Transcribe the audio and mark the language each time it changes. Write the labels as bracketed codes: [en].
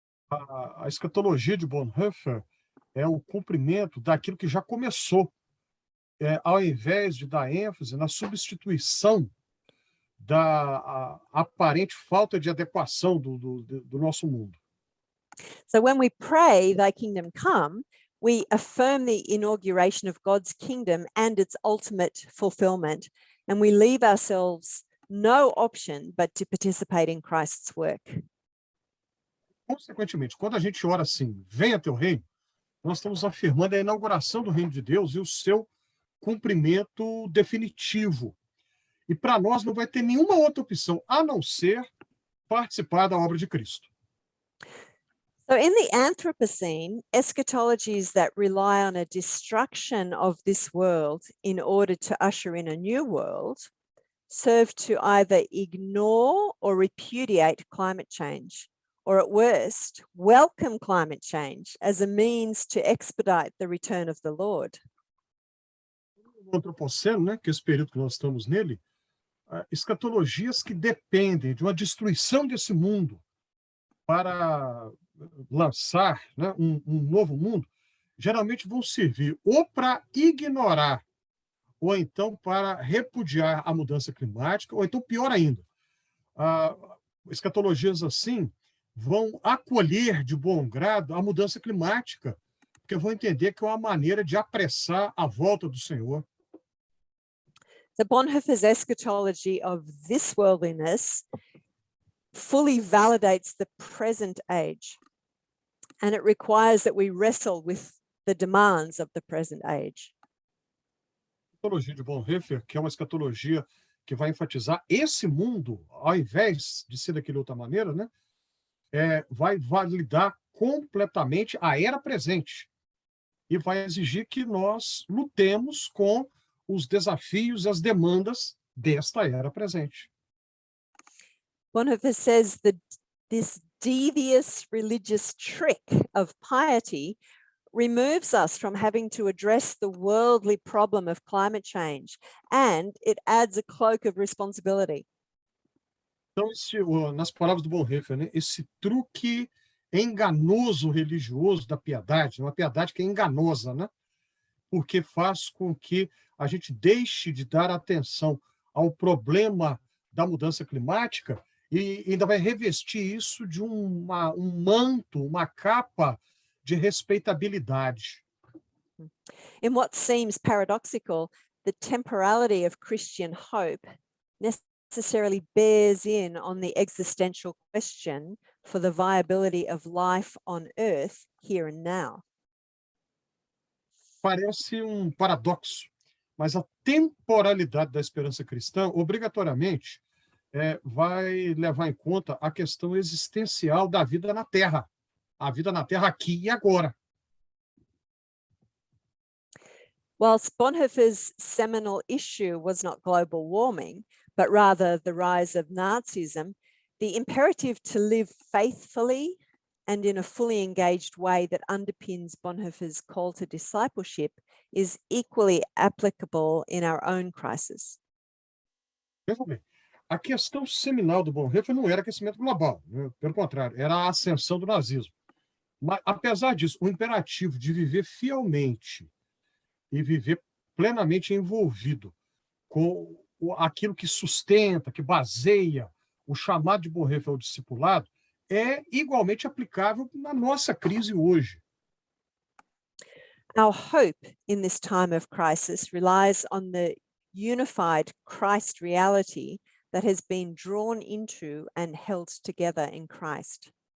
[pt] A escatologia de Bonhoeffer é o cumprimento daquilo que já começou, ao invés de dar ênfase na substituição da aparente falta de adequação do nosso mundo. [en] So when we pray, thy kingdom come, we affirm the inauguration of God's kingdom and its ultimate fulfillment, and we leave ourselves no option but to participate in Christ's work. [pt] Consequentemente, quando a gente ora assim, venha teu reino, nós estamos afirmando a inauguração do reino de Deus e o seu cumprimento definitivo. E para nós não vai ter nenhuma outra opção a não ser participar da obra de Cristo. [en] So in the Anthropocene, eschatologies that rely on a destruction of this world in order to usher in a new world serve to either ignore or repudiate climate change, or at worst, welcome climate change as a means to expedite the return of the Lord. [pt] No Antropoceno, né, que é esse período que nós estamos nele, escatologias que dependem de uma destruição desse mundo para lançar, né, um novo mundo, geralmente vão servir ou para ignorar, ou então para repudiar a mudança climática, ou então, pior ainda, escatologias assim vão acolher de bom grado a mudança climática, porque vão entender que é uma maneira de apressar a volta do Senhor. [en] So Bonhoeffer's eschatology of this worldliness fully validates the present age, and it requires that we wrestle with the demands of the present age. [pt] A escatologia de Bonhoeffer, que é uma escatologia que vai enfatizar esse mundo, ao invés de ser daquela outra maneira, né, vai validar completamente a era presente e vai exigir que nós lutemos com os desafios e as demandas desta era presente. [en] Bonhoeffer says that this devious religious trick of piety removes us from having to address the worldly problem of climate change, and it adds a cloak of responsibility. [pt] Então, nas palavras do Bonhoeffer, né, esse truque enganoso religioso da piedade, uma piedade que é enganosa, né, porque faz com que a gente deixe de dar atenção ao problema da mudança climática e ainda vai revestir isso de um manto, uma capa de respeitabilidade. [en] In what seems paradoxical, the temporality of Christian hope necessarily bears in on the existential question for the viability of life on earth here and now. [pt] Parece um paradoxo, mas a temporalidade da esperança cristã, obrigatoriamente, vai levar em conta a questão existencial da vida na Terra, a vida na Terra aqui e agora. [en] Whilst Bonhoeffer's seminal issue was not global warming, but rather the rise of Nazism, the imperative to live faithfully and in a fully engaged way that underpins Bonhoeffer's call to discipleship is equally applicable in our own crisis. [pt] Veja bem, a questão seminal do Bonhoeffer não era aquecimento global, né? Pelo contrário, era a ascensão do nazismo. Mas, apesar disso, o imperativo de viver fielmente e viver plenamente envolvido com aquilo que sustenta, que baseia o chamado de Bonhoeffer ao discipulado, é igualmente aplicável na nossa crise hoje. [en] Our hope in this time of crisis relies on the unified Christ reality that has been drawn into and held together in Christ.